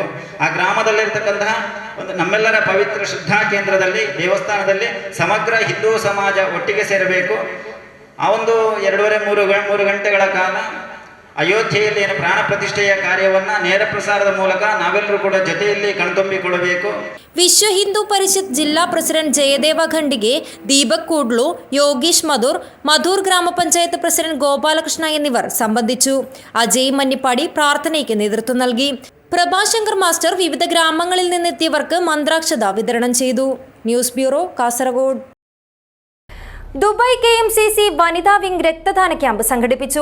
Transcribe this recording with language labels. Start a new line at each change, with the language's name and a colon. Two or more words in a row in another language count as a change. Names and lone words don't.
Kannada: ಆ ಗ್ರಾಮದಲ್ಲಿರ್ತಕ್ಕಂತಹ ಒಂದು ನಮ್ಮೆಲ್ಲರ ಪವಿತ್ರ ಶ್ರದ್ಧಾ ಕೇಂದ್ರದಲ್ಲಿ, ದೇವಸ್ಥಾನದಲ್ಲಿ ಸಮಗ್ರ ಹಿಂದೂ ಸಮಾಜ ಒಟ್ಟಿಗೆ ಸೇರಬೇಕು. ಆ ಒಂದು 2.5-3 ಗಂಟೆಗಳ ಕಾಲ ಅಯೋಧ್ಯೆಯಲ್ಲಿ ಏನು ಪ್ರಾಣ ಪ್ರತಿಷ್ಠೆಯ ಕಾರ್ಯವನ್ನ ನೇರ ಪ್ರಸಾರದ ಮೂಲಕ ನಾವೆಲ್ಲರೂ ಕೂಡ ಜೊತೆಯಲ್ಲಿ ಕಣ್ತುಂಬಿಕೊಳ್ಳಬೇಕು.
Malayalam: ವಿಶ್ವ ಹಿಂದೂ ಪರಿಷತ್ ಜಿಲ್ಲಾ പ്രസിഡന്റ് ജയദേവ ഖണ്ഡികെ, ദീപക് കൂഡ്ലു, യോഗീഷ് മധൂർ ഗ്രാമപഞ്ചായത്ത് പ്രസിഡന്റ് ഗോപാലകൃഷ്ണ എന്നിവർ സംബന്ധിച്ചു. അജയ് മന്നിപ്പാടി പ്രാർത്ഥനയ്ക്ക് നേതൃത്വം നൽകി. പ്രഭാശങ്കർ മാസ്റ്റർ വിവിധ ഗ്രാമങ്ങളിൽ നിന്നെത്തിയവർക്ക് മന്ത്രാക്ഷത വിതരണം ചെയ്തു. ന്യൂസ് ബ്യൂറോ, കാസർഗോഡ്. ദുബായ് KMCC വനിതാ വിംഗ് രക്തദാന ക്യാമ്പ് സംഘടിപ്പിച്ചു.